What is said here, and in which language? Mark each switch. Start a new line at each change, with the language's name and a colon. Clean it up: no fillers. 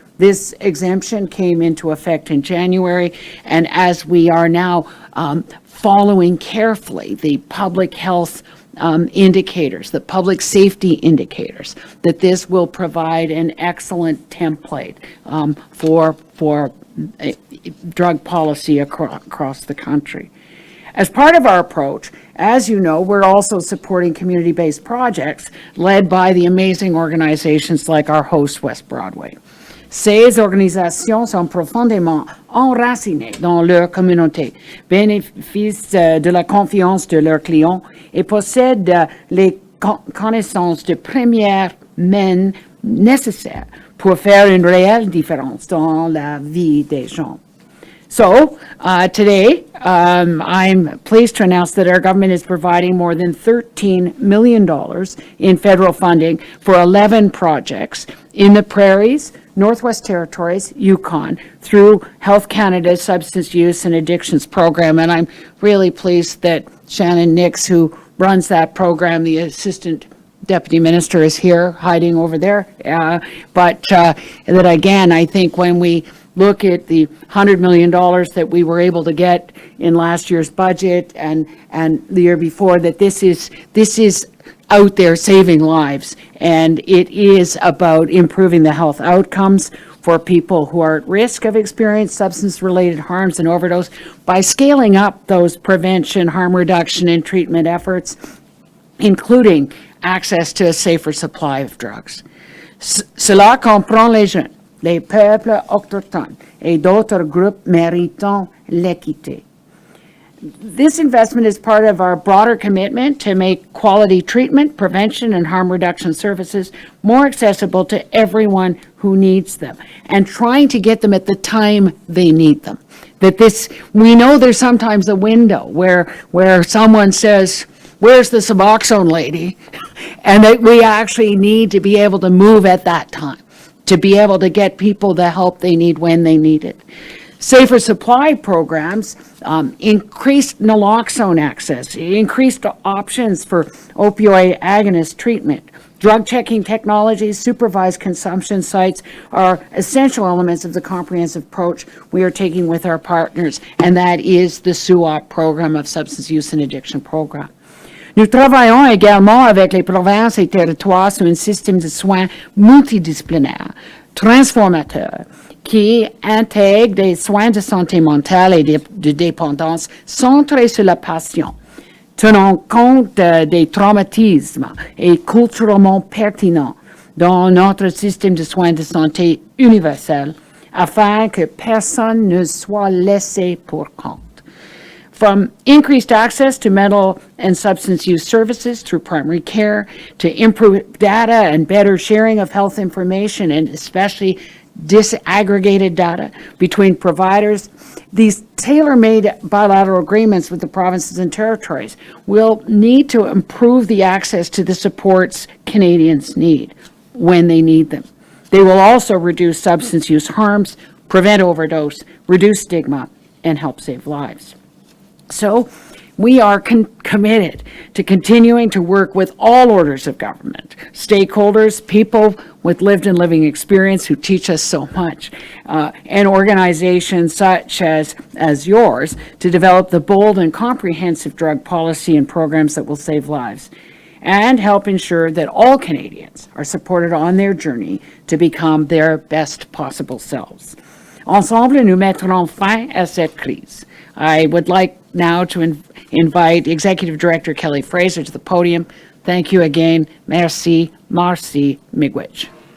English: This exemption came into effect in January, and as we are now following carefully the public health indicators, the public safety indicators, that this will provide an excellent template for drug policy across the country. As part of our approach, as you know, we're also supporting community-based projects led by the amazing organizations like our host, West Broadway.
French: Ces organisations sont profondément enracinées dans leur communauté, bénéficient de la confiance de leurs clients et possèdent les connaissances de première main nécessaires pour faire une réelle différence dans la vie des gens.
English: So today, I'm pleased to announce that our government is providing more than $13 million in federal funding for 11 projects in the Prairies, Northwest Territories, Yukon, through Health Canada's Substance Use and Addictions Program. And I'm really pleased that Shannon Nix, who runs that program, the Assistant Deputy Minister, is here, hiding over there. But that again, I think when we look at the $100 million that we were able to get in last year's budget and the year before, that this is out there saving lives, and it is about improving the health outcomes for people who are at risk of experiencing substance-related harms and overdose by scaling up those prevention, harm reduction, and treatment efforts, including access to a safer supply of drugs.
French: Cela comprend les jeunes, les peuples autochtones et d'autres groupes méritant l'équité.
English: This investment is part of our broader commitment to make quality treatment, prevention, and harm reduction services more accessible to everyone who needs them, and trying to get them at the time they need them. We know there's sometimes a window where someone says, "Where's the Suboxone lady?" And that we actually need to be able to move at that time, to be able to get people the help they need when they need it. Safer supply programs, increased naloxone access, increased options for opioid agonist treatment. Drug checking technologies, supervised consumption sites are essential elements of the comprehensive approach we are taking with our partners, and that is the SUOP program of Substance Use and Addiction Program.
French: Nous travaillons également avec les provinces et territoires sur un système de soins multidisciplinaire, transformateur, qui intègre des soins de santé mentale et de dépendance centrés sur la patient, tenant compte des traumatismes et culturellement pertinents dans notre système de soins de santé universel, afin que personne ne soit laissé pour compte.
English: From increased access to mental and substance use services through primary care, to improved data and better sharing of health information, and especially disaggregated data between providers, these tailor-made bilateral agreements with the provinces and territories will need to improve the access to the supports Canadians need when they need them. They will also reduce substance use harms, prevent overdose, reduce stigma, and help save lives. So we are committed to continuing to work with all orders of government, stakeholders, people with lived and living experience who teach us so much, and organizations such as yours to develop the bold and comprehensive drug policy and programs that will save lives and help ensure that all Canadians are supported on their journey to become their best possible selves.
French: Ensemble, nous mettrons fin à cette crise.
English: I would like now to invite Executive Director Kelly Fraser to the podium. Thank you again. Merci, Marcy Miigwech.